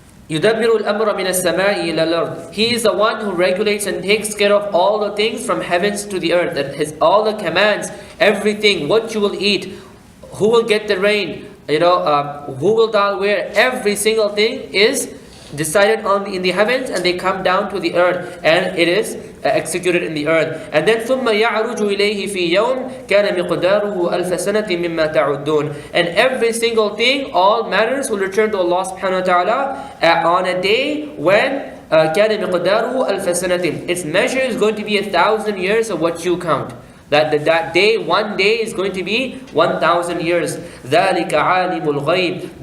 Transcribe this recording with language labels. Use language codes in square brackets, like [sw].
[ar] يدبر الأمر من السماء إلى الأرض. [en] He is the one who regulates and takes care of all the things from heavens to the earth. That his all the commands, everything, what you will eat, who will get the rain, who will die where, every single thing is decided in the heavens, and they come down to the earth, and it is executed in the earth. And then [ar] ثم يعرج إليه في يوم كان مقداره ألف سنة مما تعدون. [en] And every single thing, all matters will return to Allah subhanahu wa ta'ala on a day when [ar] كان مقداره ألف سنة. [en] Its measure is going to be 1,000 years of what you count. That day, one day is going to be 1,000 years. [ar] ذَلِكَ عَالِمُ الْغَيْبِ.